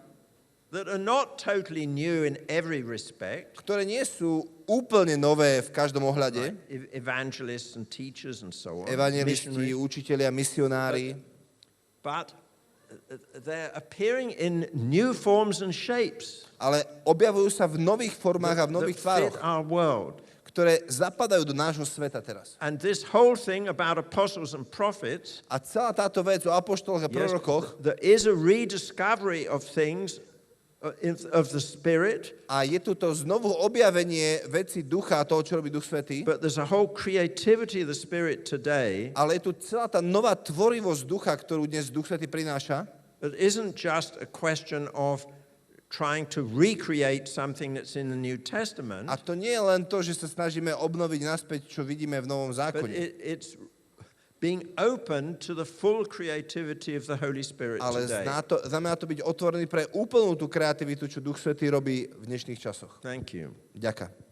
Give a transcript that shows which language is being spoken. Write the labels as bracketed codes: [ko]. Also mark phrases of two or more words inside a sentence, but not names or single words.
[en] that are not totally new in every respect, [sk] ktoré nie sú úplne nové v každom ohľade, [en] evangelists and teachers and so on, [sk] evangelisti, [en] missionaries, [sk] učitelia, misionári, [en] but they're appearing in new forms and shapes [sk] ale objavujú sa v nových formách a v [en] that [sk] nových [en] fit [sk] tvároch, [en] our world. [sk] ktoré zapadajú do nášho sveta teraz. [en] And this whole thing about apostles and prophets, [sk] A celá táto vec o apoštoloch a prorokoch, [en] there is a rediscovery of things of the Spirit, [sk] a je tu to znovu objavenie veci ducha a toho, čo robí Duch Svätý, [en] but there's a whole creativity of the Spirit today [sk] ale je tu celá tá nová tvorivosť ducha, ktorú dnes Duch Svätý prináša, [en] that isn't just a question of trying to recreate something that's in the New Testament, [sk] a to nie je len to, že sa snažíme obnoviť naspäť, čo vidíme v Novom [en] but [sk] zákone, [en] it's being open to the full creativity of the Holy Spirit [sk] ale [en] today. [sk] znamená to byť otvorený pre úplnú tú kreativitu, čo Duch Svätý robí v dnešných časoch. [en] Thank you. [sk] Ďakujem.